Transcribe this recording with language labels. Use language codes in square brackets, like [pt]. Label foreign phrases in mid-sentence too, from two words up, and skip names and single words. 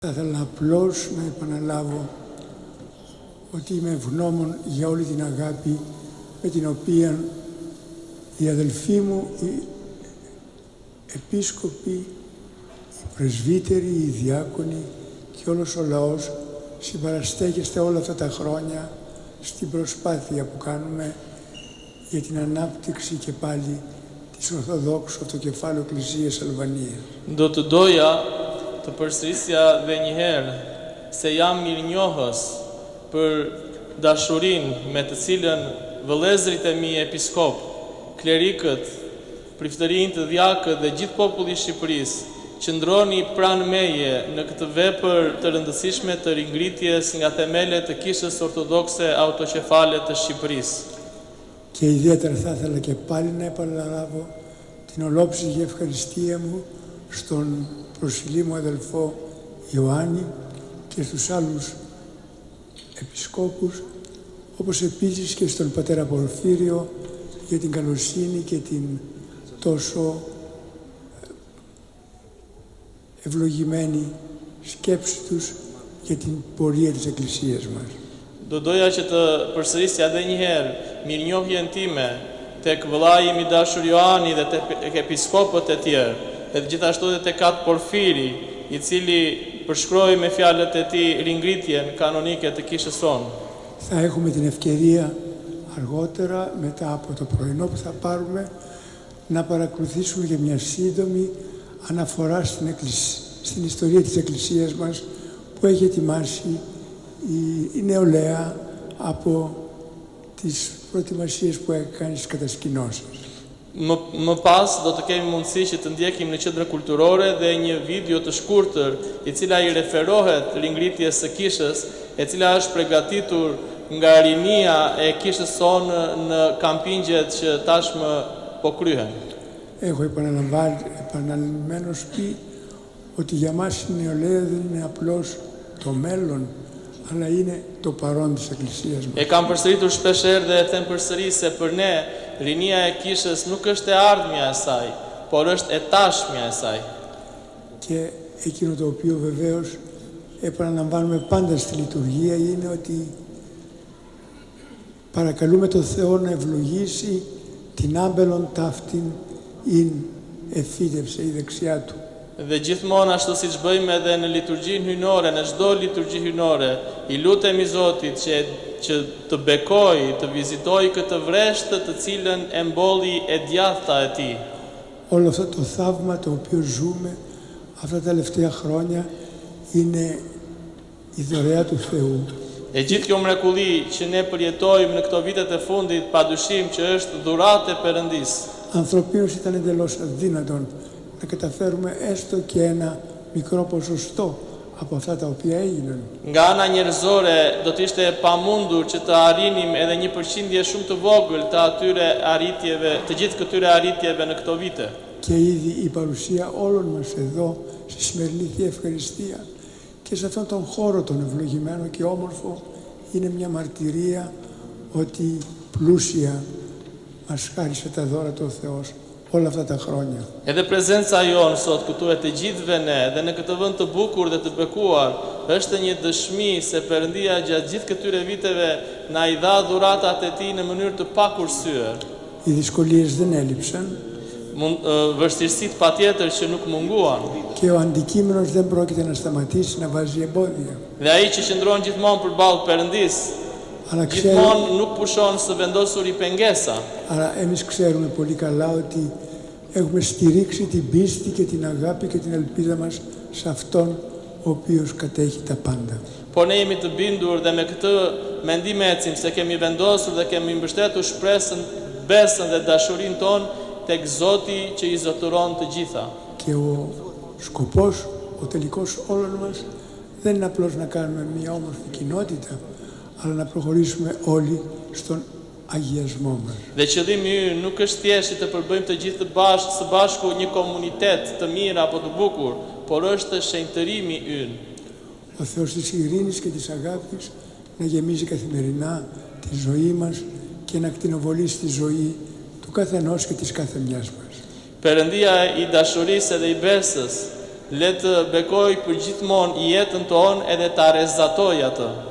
[el] Θα ήθελα απλώς να επαναλάβω ότι είμαι ευγνώμων για όλη την αγάπη με την οποία οι αδελφοί μου, οι επίσκοποι, οι πρεσβύτεροι, οι διάκονοι και όλος ο λαός συμπαραστέκεστε όλα αυτά τα χρόνια στην προσπάθεια που κάνουμε για την ανάπτυξη και πάλι της Ορθοδόξου Αυτοκεφάλου Εκκλησίας Αλβανίας. [sq] Do të doja të përsërisja dhe një herë se jam mirënjohës për dashurinë me të cilën vëllezërit e mi episkop, klerikët, priftërinë të djakët dhe gjithë populli i Shqipërisë qëndroni pranë meje në këtë vepër të rëndësishme të ringritjes nga themelet të Kishës Ortodokse Autokefale të Shqipërisë. [el] Και ιδιαίτερα θα ήθελα και πάλι να επαναλάβω την ολόψυχη ευχαριστία μου στον προσφυλή μου αδελφό Ιωάννη και στους άλλους επισκόπους, όπως επίσης και στον πατέρα Πορφύριο για την καλοσύνη και την τόσο ευλογημένη σκέψη τους για την πορεία της Εκκλησίας μας. [sq] Do doja që të përsërisja edhe një herë mirënjohjen time tek vëllai im i dashur Joani dhe tek episkopët e tjerë, dhe gjithashtu edhe tek atë Porfiri, i cili përshkroi me fjalët e tij ringritjen kanonike të kishës sonë. [el] Θα έχουμε την ευκαιρία αργότερα, μετά από το πρωινό που θα πάρουμε, να παρακολουθήσουμε για μια σύντομη αναφορά στην ιστορία της Εκκλησίας μας που έχει ετοιμάσει η νεολαία από τις προετοιμασίες που έκανε στις κατασκηνώσεις. [sq] Më pas do të kemi mundësi që të ndjekim në qendrën kulturore dhe një video të shkurtër i cila i referohet ringritjes së kishës, e cila është përgatitur nga rinia e kishës sonë në kampingjet që tashmë po kryhen. [el] Έχω επαναλημμένως πει ότι για μας η νεολαία δεν είναι απλώς το μέλλον, αλλά είναι το παρόν της Εκκλησίας μας. [sq] E kam përsëritur shpesh herë dhe e them përsëri se për ne rinia e kishës nuk është e ardhmja e saj, por është e tashmja e saj. [el] Και εκείνο το οποίο βεβαίως επαναλαμβάνουμε πάντα στη λειτουργία είναι ότι παρακαλούμε τον Θεό να ευλογήσει την άμπελον ταύτην ειν εφίδευσε η δεξιά του. [sq] Dhe gjithmonë ashtu siç bëjmë edhe në liturgjinë hyjnore, në çdo liturgji hyjnore, i lutemi Zotit që të bekojë, të vizitojë këtë vreshtë të cilën e mbolli e djathta e tij. [el] Όλο αυτό το θαύμα το οποίο ζούμε αυτά τα τελευταία χρόνια είναι η δωρεά του Θεού. [sq] E gjithë kjo mrekulli që ne përjetojmë në këto vitet e fundit, padyshim që është dhuratë e Perëndisë. [el] Ανθρωπίνως ήταν εντελώς αδύνατον να καταφέρουμε έστω και ένα μικρό ποσοστό από αυτά τα οποία έγιναν. [sq] Nga ana njerëzore do të ishte e pamundur që të arrinim edhe një përqindje shumë të vogël të atyre arritjeve, të gjithë këtyre arritjeve në këto vite. [el] Και ήδη η παρουσία όλων μας εδώ στη σημερινή Θεία Ευχαριστία και σε αυτόν τον χώρο τον ευλογημένο και όμορφο είναι μια μαρτυρία ότι πλούσια μας χάρισε τα δώρα του Θεός όλα αυτά τα χρόνια. [sq] Edhe prezenca jonë sot këtu e të gjithëve ne dhe në këtë vend të bukur dhe të bekuar është një dëshmi se Perëndia gjatë gjithë këtyre viteve na i dha dhuratat e tij në mënyrë të pakursyer. [el] Οι δυσκολίες δεν έλειψαν [sq] Vështirësitë patjetër që nuk munguan. [el] και ο αντικείμενος δεν πρόκειται να σταματήσει να βάζει εμπόδια. [sq] Dhe ai që qëndron gjithmonë përballë Perëndisë, [el] Αλλά, [sq] gjithmonë nuk pushon së vendosur i pengesa. [el] αλλά εμείς ξέρουμε πολύ καλά ότι έχουμε στηρίξει την πίστη και την αγάπη και την ελπίδα μας σε Αυτόν ο οποίος κατέχει τα πάντα. [sq] Por ne jemi të bindur dhe me këtë mendim ecim se kemi vendosur dhe kemi mbështetur shpresën, besën dhe dashurinë tonë tek Zoti që i zotëron të gjitha. [el] Και ο σκοπός, ο τελικός όλων μας δεν είναι απλώς να κάνουμε μια όμορφη κοινότητα, αλλά να προχωρήσουμε όλοι στον αγιασμό μας. [sq] Dhe qëllimi ynë nuk është thjesht të përbëjmë të gjithë së bashku një komunitet të mirë apo të bukur, por është shenjtërimi ynë. [el] Ο Θεός της ειρήνης και της αγάπης να γεμίζει καθημερινά τη ζωή μας και να κτηνοβολήσει τη ζωή του καθενός και της κάθε μιας μας. [sq] Perëndia i dashurisë dhe i besës le të bekoj për gjithmonë jetën tonë edhe ta rrezatoj atë.